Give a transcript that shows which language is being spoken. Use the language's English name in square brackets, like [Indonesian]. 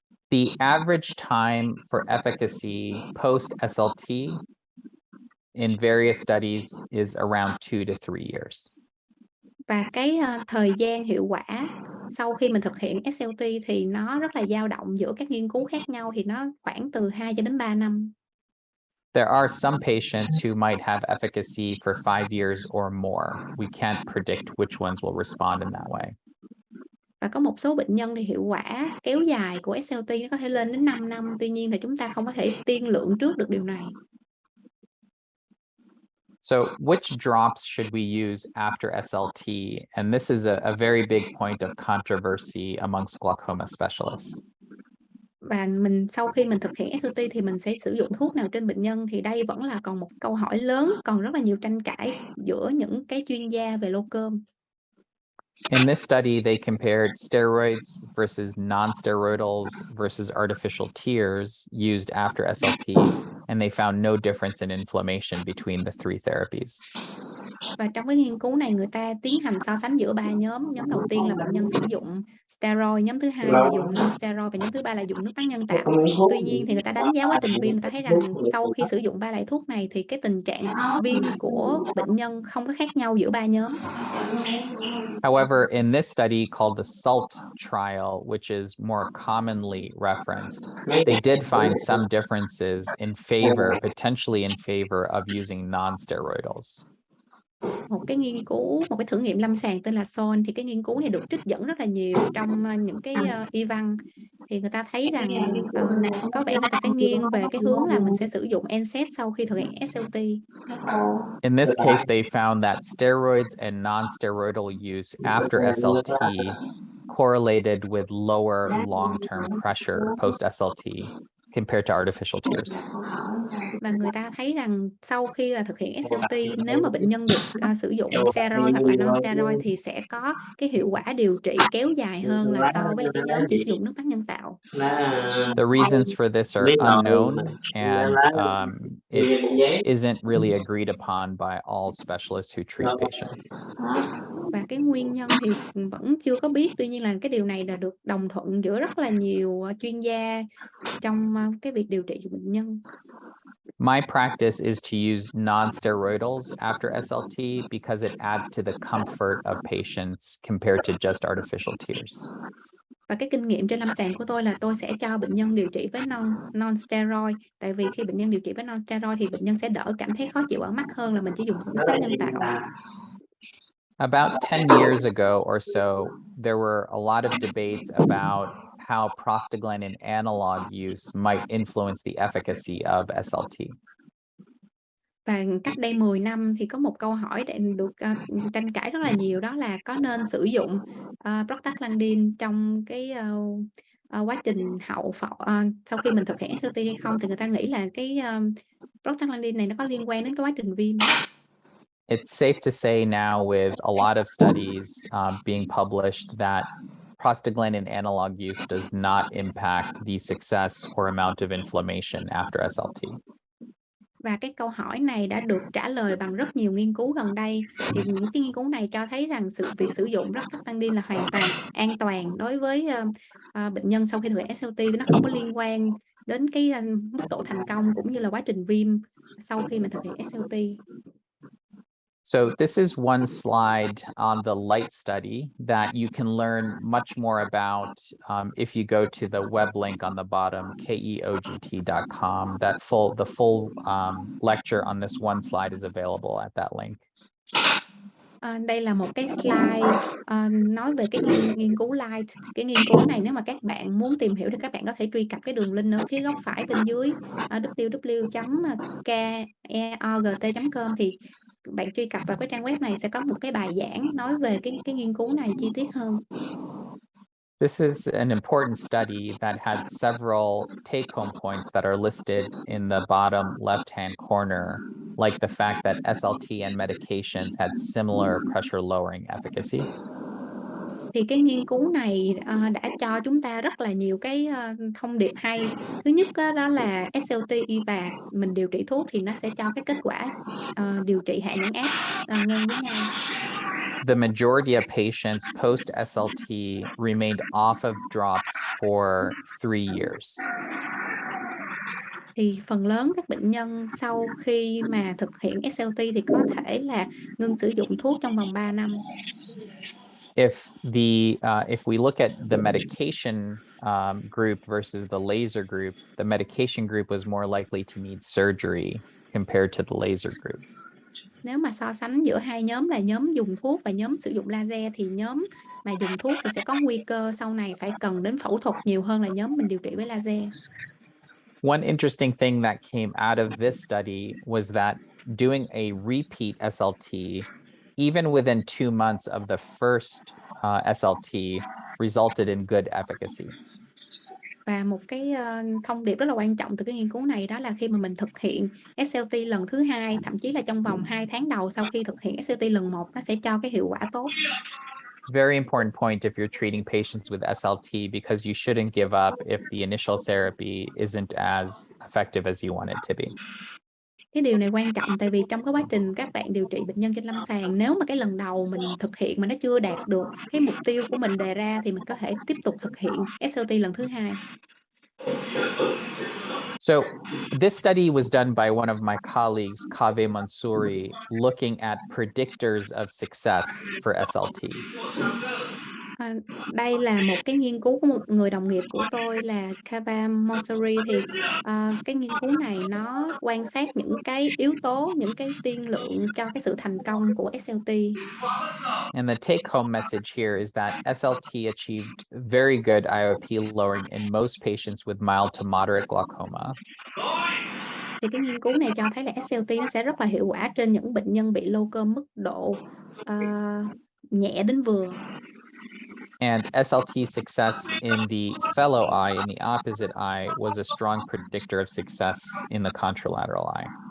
[English] The average time for efficacy post SLT in various studies is around 2 to 3 years. [Vietnamese] Và cái thời gian hiệu quả sau khi mình thực hiện SLT thì nó rất là dao động giữa các nghiên cứu khác nhau, thì nó khoảng từ 2 cho đến 3 năm. [English] There are some patients who might have efficacy for 5 years or more. We can't predict which ones will respond in that way. [Vietnamese] Và có một số bệnh nhân thì hiệu quả kéo dài của SLT nó có thể lên đến 5 năm, tuy nhiên thì chúng ta không có thể tiên lượng trước được điều này. [English] So which drops should we use after SLT? And this is a very big point of controversy amongst glaucoma specialists. [Vietnamese] Và sau khi mình thực hiện SLT thì mình sẽ sử dụng thuốc nào trên bệnh nhân, thì đây vẫn là còn một câu hỏi lớn, còn rất là nhiều tranh cãi giữa những cái chuyên gia về glaucoma. [English] In this study, they compared steroids versus non-steroidals versus artificial tears used after SLT, and they found no difference in inflammation between the three therapies. [Vietnamese] Và trong cái nghiên cứu này, người ta tiến hành so sánh giữa 3 nhóm. Nhóm đầu tiên là bệnh nhân sử dụng steroid, nhóm thứ hai là dùng non-steroid và nhóm thứ ba là dùng nước bắn nhân tạo. Tuy nhiên thì người ta đánh giá quá trình viêm, người ta thấy rằng sau khi sử dụng 3 loại thuốc này thì cái tình trạng viêm của bệnh nhân không có khác nhau giữa 3 nhóm. [English] However, in this study called the SALT trial, which is more commonly referenced, they did find some differences in favor, potentially in favor of using non-steroidals. [Vietnamese] Một cái thử nghiệm lâm sàng tên là SON, thì cái nghiên cứu này được trích dẫn rất là nhiều trong những cái y văn. Thì người ta thấy rằng có vẻ người ta sẽ nghiêng về cái hướng là mình sẽ sử dụng NSAID sau khi thực hiện SLT. [English] In this case, they found that steroids and non-steroidal use after SLT correlated with lower long-term pressure post-SLT compared to artificial tears. [Vietnamese] Và người ta thấy rằng sau khi thực hiện SLT, nếu mà bệnh nhân được sử dụng steroid hoặc là non-steroid thì sẽ có cái hiệu quả điều trị kéo dài hơn là so với cái nhóm chỉ sử dụng nước bắn nhân tạo. [English] The reasons for this are unknown, and it isn't really agreed upon by all specialists who treat patients. [Vietnamese] Và cái nguyên nhân thì vẫn chưa có biết, tuy nhiên là cái điều này là được đồng thuận giữa rất là nhiều chuyên gia trong cái việc điều trị cho bệnh nhân. [English] My practice is to use non-steroidals after SLT because it adds to the comfort of patients compared to just artificial tears. [Vietnamese] Và cái kinh nghiệm trên lâm sàng của tôi là tôi sẽ cho bệnh nhân điều trị với non-steroid, tại vì khi bệnh nhân điều trị với non-steroid thì bệnh nhân sẽ đỡ cảm thấy khó chịu ở mắt hơn là mình chỉ dùng nước bắn nhân tạo. [English] About 10 years ago or so, there were a lot of debates about how prostaglandin analog use might influence the efficacy of SLT. [Vietnamese] Và cách đây 10 năm thì có một câu hỏi để được tranh cãi rất là nhiều, đó là có nên sử dụng prostaglandin trong cái quá trình sau khi mình thực hiện SLT hay không, thì người ta nghĩ là cái prostaglandin này nó có liên quan đến cái quá trình viêm. [English] It's safe to say now with a lot of studies being published that prostaglandin analog use does not impact the success or amount of inflammation after SLT. [Vietnamese] Và cái câu hỏi này đã được trả lời bằng rất nhiều nghiên cứu gần đây. Thì những cái nghiên cứu này cho thấy rằng việc sử dụng prostaglandin là hoàn toàn an toàn đối với bệnh nhân sau khi thực hiện SLT, nó không có liên quan đến cái mức độ thành công cũng như là quá trình viêm sau khi mình thực hiện SLT. [English] So this is one slide on the light study that you can learn much more about if you go to the web link on the bottom, keogt.com. The full lecture on this one slide is available at that link. [Vietnamese] Đây là một cái slide nói về cái nghiên cứu light. Cái nghiên cứu này nếu mà các bạn muốn tìm hiểu thì các bạn có thể truy cập cái đường link ở phía góc phải bên dưới www.keogt.com, thì bạn truy cập vào cái trang web này sẽ có một cái bài giảng nói về cái nghiên cứu này chi tiết hơn. [English] This is an important study that had several take-home points that are listed in the bottom left-hand corner, like the fact that SLT and medications had similar pressure lowering efficacy. [Vietnamese] Thì cái nghiên cứu này đã cho chúng ta rất là nhiều cái thông điệp hay. Thứ nhất đó là SLT và mình điều trị thuốc thì nó sẽ cho cái kết quả điều trị hạ nhãn áp ngang với nhau. [English] The majority of patients post SLT remained off of drops for 3 years. [Vietnamese] Thì phần lớn các bệnh nhân sau khi mà thực hiện SLT thì có thể là ngưng sử dụng thuốc trong vòng 3 năm. [English] If we look at the medication group versus the laser group, the medication group was more likely to need surgery compared to the laser group. [Vietnamese] Nếu mà so sánh giữa hai nhóm là nhóm dùng thuốc và nhóm sử dụng laser thì nhóm mà dùng thuốc thì sẽ có nguy cơ sau này phải cần đến phẫu thuật nhiều hơn là nhóm mình điều trị với laser. [English] One interesting thing that came out of this study was that doing a repeat SLT, even within 2 months of the first SLT, resulted in good efficacy. [Vietnamese] Và một cái thông điệp rất là quan trọng từ cái nghiên cứu này đó là khi mà mình thực hiện SLT lần thứ 2, thậm chí là trong vòng 2 tháng đầu sau khi thực hiện SLT lần 1, nó sẽ cho cái hiệu quả tốt. [English] Very important point if you're treating patients with SLT, because you shouldn't give up if the initial therapy isn't as effective as you want it to be. [Vietnamese] Cái điều này quan trọng tại vì trong cái quá trình các bạn điều trị bệnh nhân trên lâm sàng, nếu mà cái lần đầu mình thực hiện mà nó chưa đạt được cái mục tiêu của mình đề ra thì mình có thể tiếp tục thực hiện SLT lần thứ 2. [English] So this study was done by one of my colleagues, Kaveh Mansouri, looking at predictors of success for SLT. [Vietnamese] Đây là một cái nghiên cứu của một người đồng nghiệp của tôi là Kaveh Mansouri. Thì cái nghiên cứu này nó quan sát những cái yếu tố, những cái tiên lượng cho cái sự thành công của SLT. [English] And the take-home message here is that SLT achieved very good IOP lowering in most patients with mild to moderate glaucoma. [Vietnamese] Thì cái nghiên cứu này cho thấy là SLT nó sẽ rất là hiệu quả trên những bệnh nhân bị glaucoma mức độ nhẹ đến vừa. [English] And SLT success in the fellow eye, in the opposite eye, was a strong predictor of success in the contralateral eye.